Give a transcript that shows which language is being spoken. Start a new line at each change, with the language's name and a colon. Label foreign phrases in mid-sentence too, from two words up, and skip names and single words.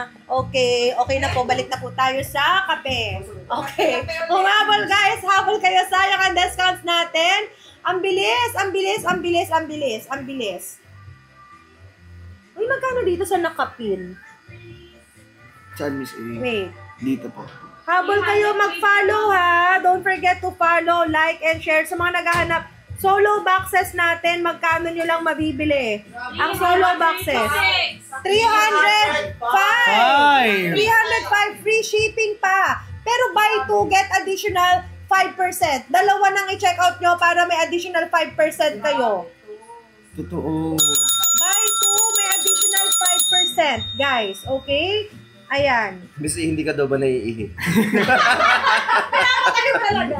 Filipino: Okay, okay na po. Balik na po tayo sa kape. Okay. Humabol guys, habol kayo. Sayang ang discounts natin. Ang bilis, ang bilis, ang bilis, ang bilis, ang bilis. Uy, magkano dito sa nakapin? Saan, Miss A? Wait. Dito po. Habol kayo mag-follow ha.
English: Don't forget to follow, like, and share.
Filipino: Sa mga naghahanap
English: Solo boxes
Filipino: natin, magkano nyo lang mabibili? Ang
English: solo boxes.
Filipino: 305! 305
English: free shipping
Filipino: pa. Pero
English: buy 2, get additional 5%.
Filipino: Dalawa nang i-check out nyo para may additional 5% kayo. Totoo.
English: Buy 2, may additional 5%, guys.
Filipino: Okay? Ayan. Basta hindi ka daw ba naiihi? Kayo talaga.